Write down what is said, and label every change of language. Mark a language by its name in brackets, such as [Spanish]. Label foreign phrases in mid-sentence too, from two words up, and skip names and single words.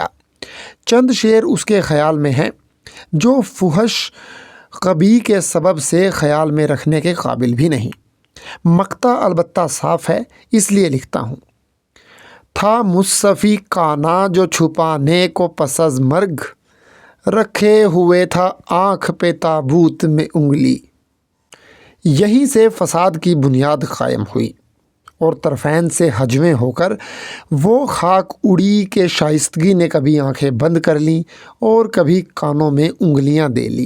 [Urdu] چند شعر اس کے خیال میں ہیں جو فحش قبیح کے سبب سے خیال میں رکھنے کے قابل بھی نہیں۔ مقطع البتہ صاف ہے، اس لیے لکھتا ہوں: تھا مصطفی کانا جو چھپانے کو پس از مرگ، رکھے ہوئے تھا آنکھ پہ تابوت میں انگلی۔ یہیں سے فساد کی بنیاد قائم ہوئی اور طرفین سے ہجویں ہو کر وہ خاک اڑی کہ شائستگی نے کبھی آنکھیں بند کر لیں اور کبھی کانوں میں انگلیاں دے لیں۔